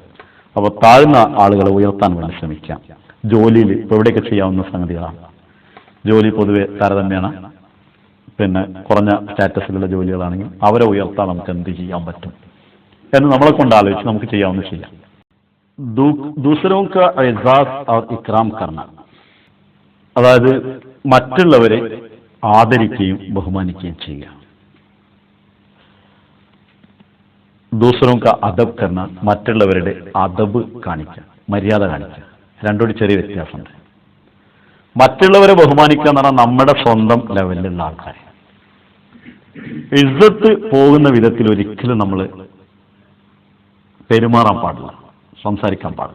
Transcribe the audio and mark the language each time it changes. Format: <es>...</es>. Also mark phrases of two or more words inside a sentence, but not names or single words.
<ml>അപ്പോൾ താഴ്ന്ന ആളുകളെ ഉയർത്താൻ വേണ്ടി ശ്രമിക്കാം. ജോലിയിൽ ഇപ്പോൾ എവിടെയൊക്കെ ചെയ്യാവുന്ന സംഗതികളാണ്. ജോലി പൊതുവെ താരതമ്യേന പിന്നെ കുറഞ്ഞ സ്റ്റാറ്റസിലുള്ള ജോലികളാണെങ്കിൽ അവരെ ഉയർത്താൻ നമുക്ക് എന്ത് ചെയ്യാൻ പറ്റും എന്ന് നമ്മളെ കൊണ്ട് ആലോചിച്ച് നമുക്ക് ചെയ്യാവുന്ന ചെയ്യാം.</ml> <ur>دوسروں کا اعزاز اور اکرام کرنا,</ur> <ml>അതായത് മറ്റുള്ളവരെ ആദരിക്കുകയും ബഹുമാനിക്കുകയും ചെയ്യുക.</ml> <ur>دوسروں کا ادب کرنا,</ur> <ml>മറ്റുള്ളവരുടെ അദബ് കാണിക്കുക, മര്യാദ കാണിക്കുക. രണ്ടോട് ചെറിയ വ്യത്യാസമുണ്ട്. മറ്റുള്ളവരെ ബഹുമാനിക്കുക എന്ന് പറഞ്ഞാൽ നമ്മുടെ സ്വന്തം ലെവലിലുള്ള ആൾക്കാരെ ഇസ്സത്ത് പോകുന്ന വിധത്തിൽ ഒരിക്കലും നമ്മൾ പെരുമാറാൻ പാടില്ല, സംസാരിക്കാൻ പാടില്ല.</ml>